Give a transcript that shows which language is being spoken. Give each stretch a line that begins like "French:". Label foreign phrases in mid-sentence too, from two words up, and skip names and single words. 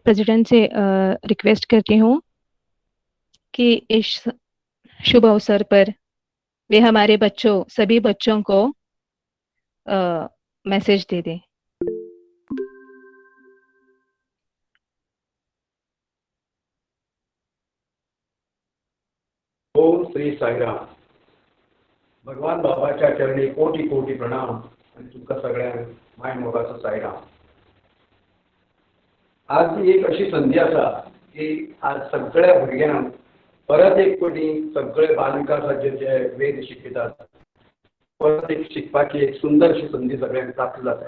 Hindi: प्रेसिडेंट से रिक्वेस्ट करती हूँ कि इस शुभ अवसर पर वे हमारे सभी बच्चों को मैसेज दे दें। ओम श्री साईराम।
Konkani: भगवान बाबाच्या चरणी कोटी कोटी प्रणाम आणि तुमका सगळ्यांक माय मोगाचो साईराम। आज ही एक अशी संधी आसा की आज सगळ्या भुरग्यांक परत एक कोटी सगळे बालविकास राज्याचे वेद शिकयतात, परत एक शिकपाची एक सुंदरशी संधी सगळ्यांक प्राप्त जाता।